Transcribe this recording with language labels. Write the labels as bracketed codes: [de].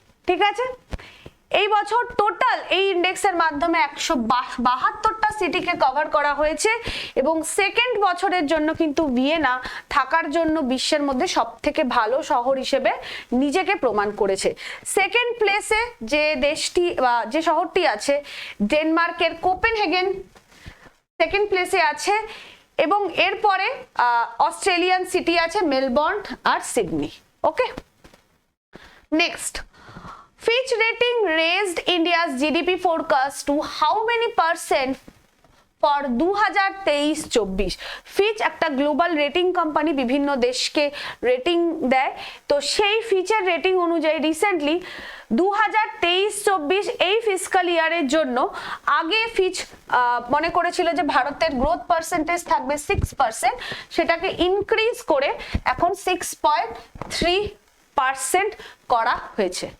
[bn] ঠিক আছে, এই বছর টোটাল এই ইন্ডেক্সের মাধ্যমে 172টা সিটিকে কভার করা হয়েছে এবং সেকেন্ড বছরের জন্য কিন্তু ভিয়েনা থাকার জন্য বিশ্বের মধ্যে সব থেকে ভালো শহর হিসেবে নিজেকে প্রমাণ করেছে। সেকেন্ড প্লেসে যে দেশটি বা যে শহরটি আছে ডেনমার্কের কোপেনহেগেন সেকেন্ড প্লেসে আছে এবং এরপরে অস্ট্রেলিয়ান সিটি আছে Melbourne আর Sydney. [en] Okay, next, Fitch Rating raised India's GDP forecast to how many percent for 2023-24? [bn] ফিচ একটা গ্লোবাল রেটিং কোম্পানি, বিভিন্ন দেশকে রেটিং দেয়। তো সেই ফিচের রেটিং অনুযায়ী রিসেন্টলি 2023-24 এই ফিসকাল ইয়ারের জন্য আগে ফিচ মনে করেছিল যে ভারতের গ্রোথ পার্সেন্টেজ থাকবে 6%, সেটাকে ইনক্রিজ করে এখন 6.3% করা হয়েছে।